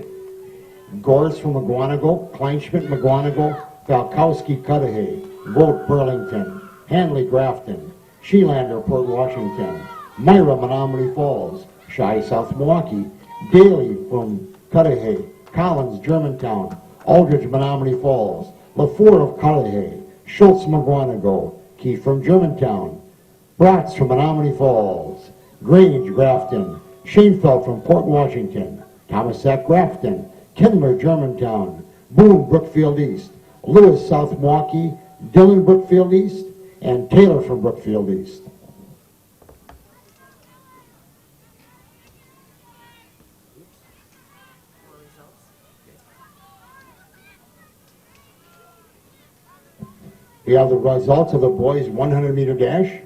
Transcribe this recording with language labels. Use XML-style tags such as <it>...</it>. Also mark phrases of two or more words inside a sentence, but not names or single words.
<en>Gores from McGuanago, Kleinschmidt McGuanago, Falkowski Cudahy, Vogt Burlington, Hanley Grafton, Sheelander Port Washington, Myra Menomonee Falls, Shy South Milwaukee, Daly from Cudahy, Collins Germantown, Aldridge Menomonee Falls, LaFour of Cudahy, Schultz McGuanago, Keith from Germantown, Bratz from Menomonee Falls, Grange Grafton, Shanefeldt from Port Washington, Thomasack Grafton, Kindler Germantown, Boone Brookfield East, Lewis South Milwaukee, Dillon Brookfield East, and Taylor from Brookfield East. We have the results of the boys' 100-meter dash.</en>